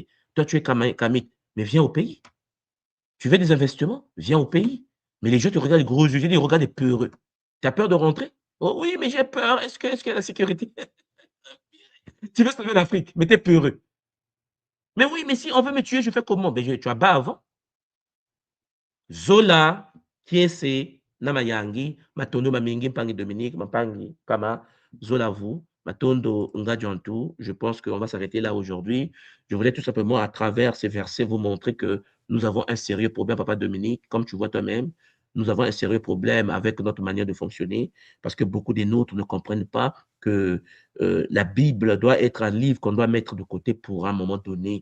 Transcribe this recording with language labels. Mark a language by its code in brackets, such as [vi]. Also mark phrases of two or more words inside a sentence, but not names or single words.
[fr] Toi, tu es Kamit, mais viens au pays. Tu veux des investissements? Viens au pays. Mais les gens te regardent les gros yeux, ils regardent les peureux. Tu as peur de rentrer? Oh oui, mais j'ai peur. Est-ce qu'il y a la sécurité? Tu veux sauver l'Afrique, mais tu es peureux. Mais oui, mais si on veut me tuer, je fais comment? Ben, tu as bas avant. [kg] Zola, Kiese, Namayangi, Matondo Mamingi, Mpangi Dominique, Mpangi Kama, Zola vous, Matondo Ngadjantou. [fr] Je pense qu'on va s'arrêter là aujourd'hui. Je voulais tout simplement, à travers ces versets, vous montrer que nous avons un sérieux problème, Papa Dominique, comme tu vois toi-même. Nous avons un sérieux problème avec notre manière de fonctionner parce que beaucoup des nôtres ne comprennent pas que la Bible doit être un livre qu'on doit mettre de côté pour un moment donné.